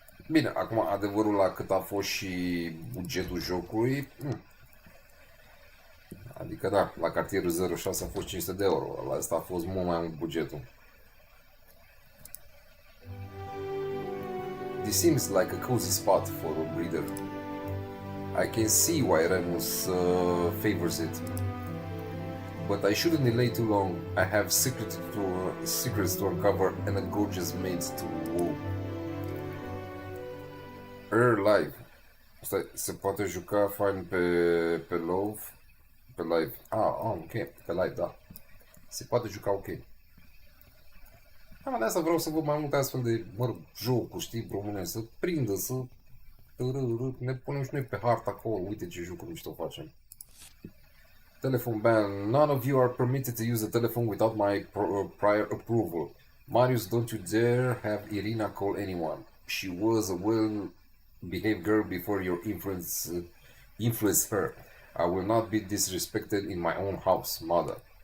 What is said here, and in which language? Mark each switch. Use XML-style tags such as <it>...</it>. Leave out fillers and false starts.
<ro>Bine, acum adevărul la cât a fost și bugetul jocului, adică da, la cartierul 06 a fost 500 de euro, la asta a fost mult mai mult bugetul.</ro> <en>This seems like a cozy spot for a breather. I can see why Remus favors it. But I shouldn't delay too long. I have secrets to uncover and a gorgeous maid to woo. Live.</en> <ro>Stai, se poate juca fain pe live? Pe live. Ok. Pe live, da. Se poate juca ok. De asta vreau să văd mai multe astfel de, jocuri, știi, românești, să prindă, să... Ne punem și noi pe hartă acolo, uite ce jocuri mișto facem.</ro> <en>Telephone ban. None of you are permitted to use the telephone without my prior approval. Marius, don't you dare have Irinei call anyone. She was a well-behaved girl before your influenced her. I will not be disrespected in my own house, mother.</en>